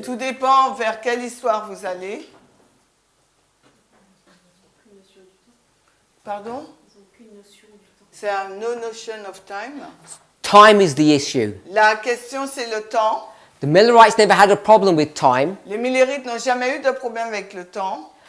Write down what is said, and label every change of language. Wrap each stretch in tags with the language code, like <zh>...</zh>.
<fr>Tout dépend vers quelle histoire vous allez. Pardon? C'est un</fr> <en>no notion of time. Time is the issue.</en> <fr>La question, c'est le temps.</fr> <en>The Millerites never had a problem with time.</en> <fr>Les Millerites n'ont jamais eu de problème avec le temps.</fr>